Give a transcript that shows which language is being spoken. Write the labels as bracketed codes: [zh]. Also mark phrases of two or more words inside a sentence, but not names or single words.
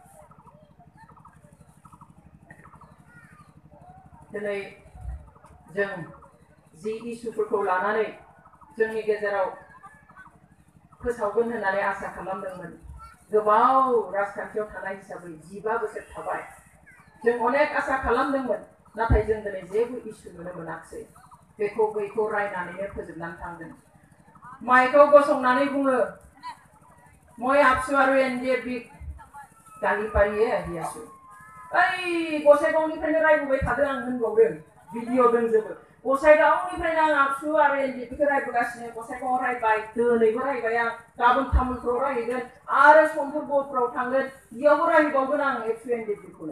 [brx] दिनै जों जि इसुफोरखौ लानानै जोंनि गेजेराव फोसावगोन होननानै आसा खालामदोंमोन, गोबाव राजखान्थियाव थानाय हिसाबै 15 बोसोर थाबाय, जों अनेक आसा खालामदोंमोन, नाथाय जों दिनै जेबो इसु नुनो मोनाखिसै। बेखौ बैखौ रायनानैनो फोजोबनानै थांदों। माइखौ गसंनानै बुङो, [as] মই আপসু আৰু এনডিএফবি গালি পাৰিয়ে আহিছোঁ। [brx] ओइ गसाइगावनिफ्रायनो रायबोबाय थादों आं होनबावदों, भिडिअ दंजोबो। गसाइगावनिफ्रायनो आं आपसु आरो एनडिएफबिखौ रायबोगासिनो, गसाइगावआव रायबाय, दिनैबो रायबाय आं, गाबोन तामुलपुराव रायहैगोन, आरो समफोरबोफ्राव थांगोन, बेयावबो रायबावगोन आं एबसु एनडिएफबिखौनो।